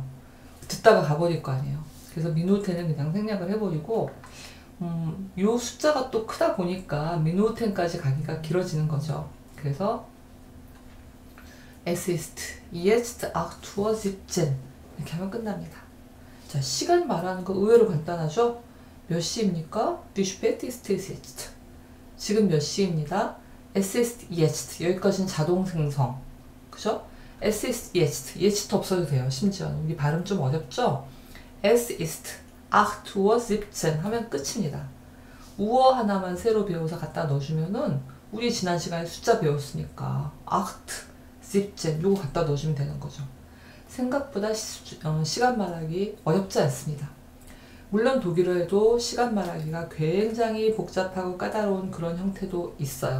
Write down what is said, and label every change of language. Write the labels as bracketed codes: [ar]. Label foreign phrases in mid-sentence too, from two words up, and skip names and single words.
[ko] 듣다가 가버릴 거 아니에요. 그래서 미노텐은 그냥 생략을 해버리고 요 숫자가 또 크다 보니까 미노텐까지 가기가 길어지는 거죠. 그래서 [de] Es ist jetzt 8 Uhr 17 [ko] 이렇게 하면 끝납니다. 자, 시간 말하는 거 의외로 간단하죠? 몇 시입니까? [de] Wie spät ist es jetzt? [ko] 지금 몇 시입니다. [de] Es ist jetzt. [ko] 여기까지는 자동 생성. 그죠? [de] Es ist jetzt. [ko] jetzt 없어도 돼요. 심지어. 우리 발음 좀 어렵죠? [de] Es ist 8 Uhr 17 [ko] 하면 끝입니다. 우어 하나만 새로 배워서 갖다 넣어주면은 우리 지난 시간에 숫자 배웠으니까 8 17 요거 갖다 넣어주면 되는 거죠. 생각보다 시간 말하기 어렵지 않습니다. 물론 독일어에도 시간 말하기가 굉장히 복잡하고 까다로운 그런 형태도 있어요.